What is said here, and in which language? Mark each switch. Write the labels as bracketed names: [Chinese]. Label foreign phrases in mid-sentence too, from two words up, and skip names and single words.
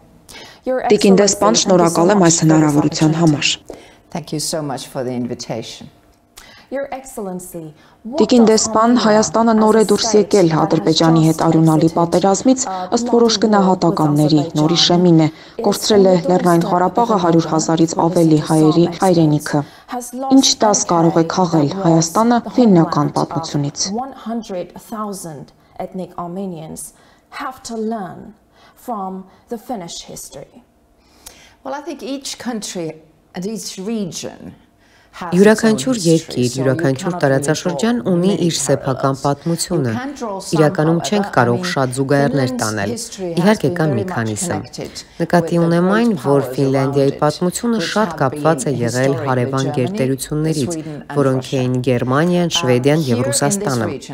[Armenian] Տիկին դեսպան, շնորհակալ եմ այս հնարավորության համար։ Տիկին դեսպան, Հայաստանը նոր է դուրս եկել Ադրբեջանի հետ արյունալի պատերազմից ըստ որոշ գնահատականների, նորի շեմին է, կորցրել է Լեռնային Ղարաբաղը 100,000-ից ավելի հայերի հայրենիքը։ Ինչ դաս կարող է քաղել Հայաստանը ֆիննական պատմությունից։ [English] 100,000 ethnic Armenians have to learn from the Finnish history. Well, I think each country and each region [Armenian] Յուրաքանչյուր երկիր, յուրաքանչյուր տարածաշրջան ունի իր սեփական պատմությունը։ Իրականում չենք կարող շատ զուգահեռներ տանել։ Իհարկե կան մի քանիսը։ Նկատի ունեմ այն, որ Ֆինլանդիայի պատմությունը շատ կապված է եղել հարևան գերտերություններից, որոնք էին Գերմանիան, Շվեդիան եւ Ռուսաստանը։